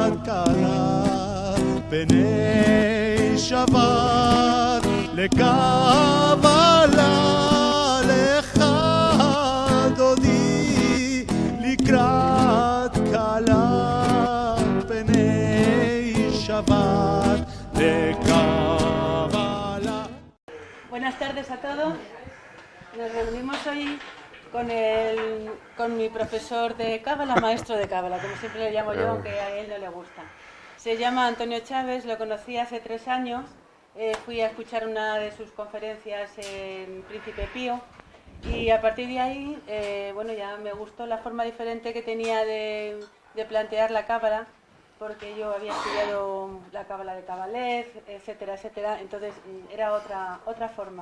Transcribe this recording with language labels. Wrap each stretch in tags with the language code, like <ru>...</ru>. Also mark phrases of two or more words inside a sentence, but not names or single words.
<he>קלה פני שבת לקבלה לך דודי לקראת קלה פני שבת לקבלה.</he> <es>Buenas tardes a todos. Nos reunimos hoy con mi profesor de Cábala, maestro de Cábala, como siempre le llamo yo, aunque a él no le gusta. Se llama Antonio Chávez, lo conocí hace 3 años, fui a escuchar una de sus conferencias en Príncipe Pío y a partir de ahí, bueno, ya me gustó la forma diferente que tenía de plantear la Cábala, porque yo había estudiado la Cábala de Kabalev, etcétera, etcétera, entonces era otra forma.</es>